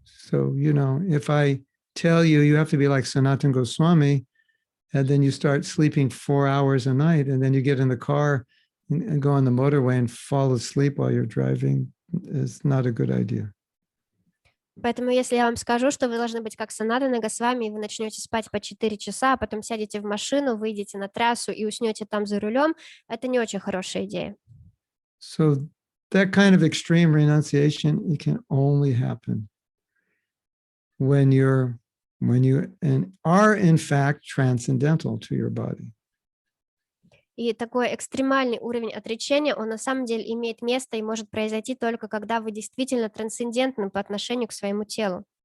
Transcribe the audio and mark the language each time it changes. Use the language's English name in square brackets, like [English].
[English] So, if I tell you you have to be like Sanatana Goswami, and then you start sleeping 4 hours a night, and then you get in the car and go on the motorway and fall asleep while you're driving, is not a good idea. [Russian] Поэтому если я вам скажу, что вы должны быть как Санатана Госвами, и вы начнете спать по 4 часа, а потом сядете в машину, выйдете на трассу и уснете там за рулем, это не очень хорошая идея. [English] So that kind of extreme renunciation, it can only happen when you are in fact transcendental to your body. [Russian] И такой экстремальный уровень отречения, он на самом деле имеет место и может произойти только когда вы действительно трансцендентны по отношению к своему телу.